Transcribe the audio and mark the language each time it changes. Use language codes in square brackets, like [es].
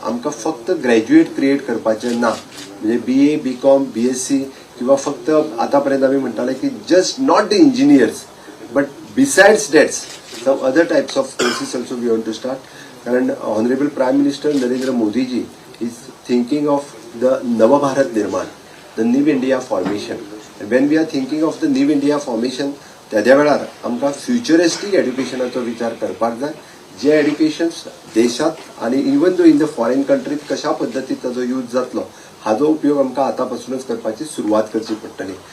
[gom] आमकां फक्त graduate create करपाचें ना, म्हणजे BA, BCom, BSc किंवा फक्त आतापर्यंत आमी म्हणटाले की [en] Just not the engineers but besides that some other types of courses also we want to start. And Honorable Prime Minister Narendra Modi ji is thinking of the Nava Bharat Nirman, the New India formation. And when we are thinking of the New India formation, [gom] त्या वेळार आमकां फ्युचरिस्टीक एड्युकेशनाचो विचार करपाक जाय, जे एड्युकेशन्स देशात आनी [en] even though in the foreign countries [gom] कशा पद्दतीन ताजो यूज जातलो हाजो उपयोग आमकां आतां पासूनच करपाची सुरवात करची पडटली.